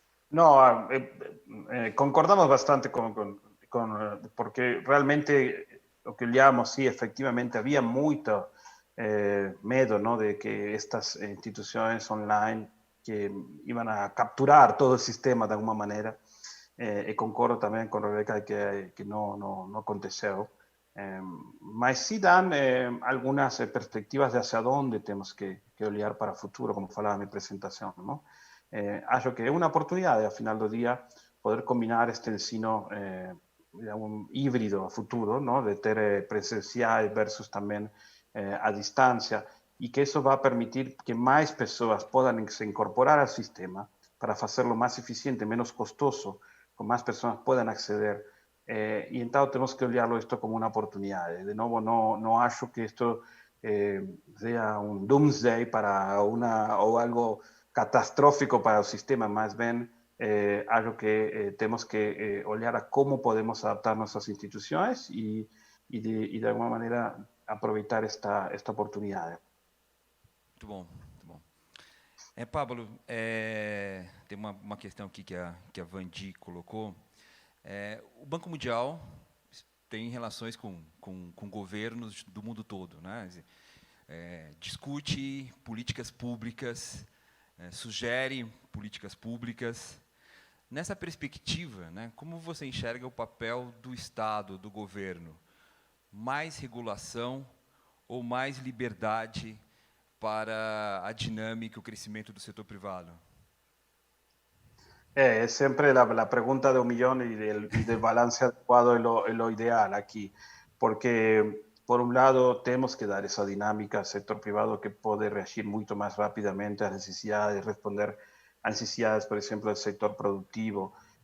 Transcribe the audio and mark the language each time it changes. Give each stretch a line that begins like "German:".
Spanish: No, concordamos bastante porque realmente lo que olhamos, sí, efectivamente había mucho miedo, ¿no?, de que estas instituciones online que iban a capturar todo el sistema de alguna manera.
Portuguese: E concordo também com a Rebeca que não aconteceu.
Spanish: Mas sí dan algunas perspectivas de hacia dónde tenemos que olhar para el futuro, como falaba en mi presentación, ¿no?
Portuguese: Acho que
Spanish: es una oportunidad, al final del día, poder combinar este ensino digamos, híbrido a futuro, ¿no?
Portuguese: De ter presencial
Spanish: versus también a distancia, y que eso va a permitir que más personas puedan se incorporar al sistema para hacerlo más eficiente, menos costoso, con más personas puedan acceder. Y entonces tenemos que olharlo esto como una oportunidad. De nuevo, no acho que esto sea un doomsday para o algo catastrófico para el sistema, más bien algo que tenemos que olhar a cómo podemos adaptar nuestras instituciones y de alguna manera aprovechar esta oportunidad.
Portuguese: Muito bom, muito bom. Pablo, tem uma questão aqui que a Vandi colocou. O Banco Mundial tem relações com governos do mundo todo, né? Discute políticas públicas, sugere políticas públicas. Nessa perspectiva, né, como você enxerga o papel do Estado, do governo? Mais regulação ou mais liberdade para a dinâmica, o crescimento do setor privado?
Spanish: Es siempre la pregunta de un millón y del balance adecuado es lo ideal aquí, porque por un lado tenemos que dar esa dinámica al sector privado que puede reagir mucho más rápidamente a necesidades, responder a necesidades, por ejemplo, del sector productivo.